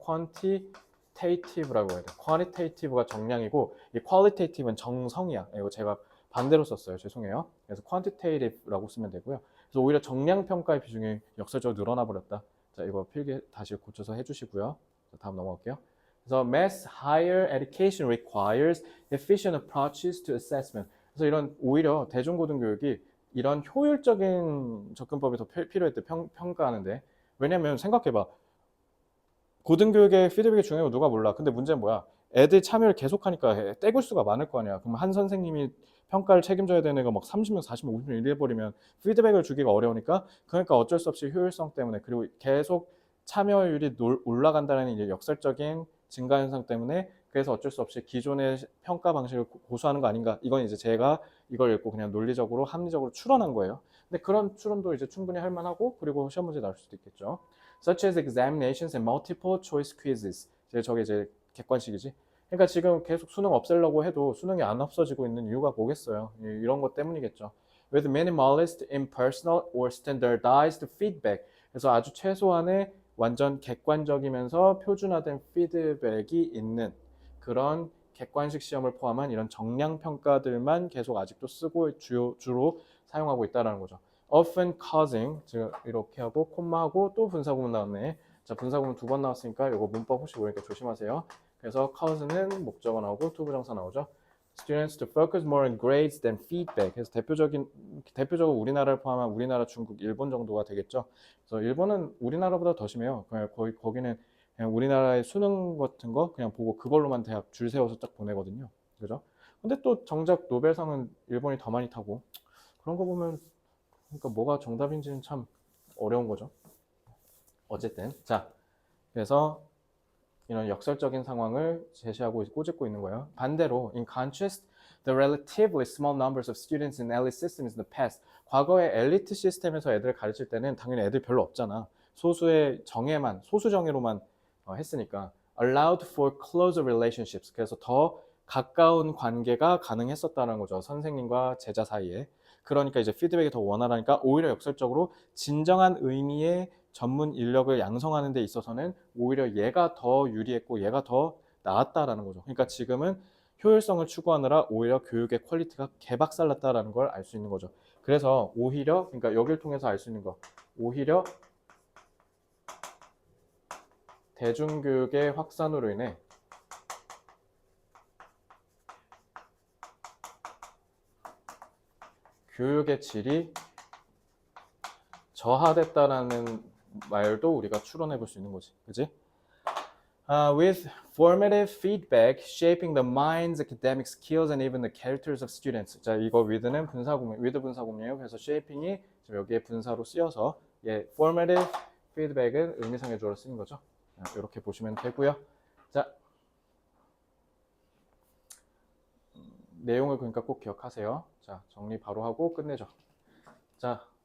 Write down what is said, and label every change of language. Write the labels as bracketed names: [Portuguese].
[Korean] quantitative라고 해야 돼. quantitative가 정량이고 이 qualitative는 정성이야. 이거 제가 반대로 썼어요. 죄송해요. 그래서 quantitative라고 쓰면 되고요. 그래서 오히려 정량 평가의 비중이 역설적으로 늘어나 버렸다. 자, 이거 필기 다시 고쳐서 해주시고요. 자, 다음 넘어갈게요. 그래서 [English] mass higher education requires efficient approaches to assessment. [Korean] 그래서 이런 오히려 대중고등교육이 이런 효율적인 접근법이 더 필요했대. 평가하는데. 왜냐면 생각해봐. 고등교육의 피드백이 중요한 거 누가 몰라. 근데 문제는 뭐야? 애들 참여를 계속하니까 떼굴 수가 많을 거 아니야. 그럼 한 선생님이 평가를 책임져야 되는 애가 막 30명, 40명, 50명 이래버리면 피드백을 주기가 어려우니까 그러니까 어쩔 수 없이 효율성 때문에 그리고 계속 참여율이 올라간다는 이제 역설적인 증가 현상 때문에 그래서 어쩔 수 없이 기존의 평가 방식을 고수하는 거 아닌가. 이건 이제 제가 이걸 읽고 그냥 논리적으로 합리적으로 추론한 거예요. 근데 그런 추론도 이제 충분히 할 만하고 그리고 시험 문제 나올 수도 있겠죠. [English] Such as examinations and multiple choice quizzes. [Korean] 저게 이제 객관식이지. 그러니까 지금 계속 수능 없애려고 해도 수능이 안 없어지고 있는 이유가 뭐겠어요? 이런 것 때문이겠죠. [English] With minimalist, impersonal or standardized feedback. [Korean] 그래서 아주 최소한의 완전 객관적이면서 표준화된 피드백이 있는 그런 객관식 시험을 포함한 이런 정량 평가들만 계속 아직도 쓰고 주로 사용하고 있다는 거죠. [English] often causing, [Korean] 제가 이렇게 하고 콤마하고 또 분사구문 나왔네. 자, 분사구문 두 번 나왔으니까 이거 문법 혹시 모르니까 조심하세요. 그래서 cause는 목적어 나오고 투부정사 나오죠. [English] Students to focus more on grades than feedback. [Korean] 그래서 대표적으로 우리나라를 포함한 우리나라, 중국, 일본 정도가 되겠죠. 그래서 일본은 우리나라보다 더 심해요. 그냥 거기는 그냥 우리나라의 수능 같은 거 그냥 보고 그걸로만 대학 줄 세워서 딱 보내거든요. 그죠? 근데 또 정작 노벨상은 일본이 더 많이 타고 그런 거 보면 그러니까 뭐가 정답인지는 참 어려운 거죠. 어쨌든 자, 그래서 이런 역설적인 상황을 제시하고 꼬집고 있는 거예요. 반대로 [English] in contrast, the relatively small numbers of students in elite systems in the past. [Korean] 과거에 엘리트 시스템에서 애들을 가르칠 때는 당연히 애들 별로 없잖아. 소수 정예로만 했으니까 [English] allowed for closer relationships. [Korean] 그래서 더 가까운 관계가 가능했었다는 거죠. 선생님과 제자 사이에. 그러니까 이제 피드백이 더 원활하니까 오히려 역설적으로 진정한 의미의 전문 인력을 양성하는 데 있어서는 오히려 얘가 더 유리했고 얘가 더 나았다라는 거죠. 그러니까 지금은 효율성을 추구하느라 오히려 교육의 퀄리티가 개박살났다라는 걸 알 수 있는 거죠. 그래서 오히려 그러니까 여기를 통해서 알 수 있는 거 오히려 대중교육의 확산으로 인해 교육의 질이 저하됐다라는 말도 우리가 추론해 볼 수 있는 거지. 그지? [English] With formative feedback shaping the mind's academic skills and even the characters of students. [Korean] 자, 이거 with는 with 분사구문이에요. 그래서 shaping이 지금 여기에 분사로 쓰여서 formative feedback은 의미상의 주어로 쓰는 거죠. 이렇게 보시면 되고요. 자, 내용을 그러니까 꼭 기억하세요. 자, 정리 바로 하고 끝내죠. 자,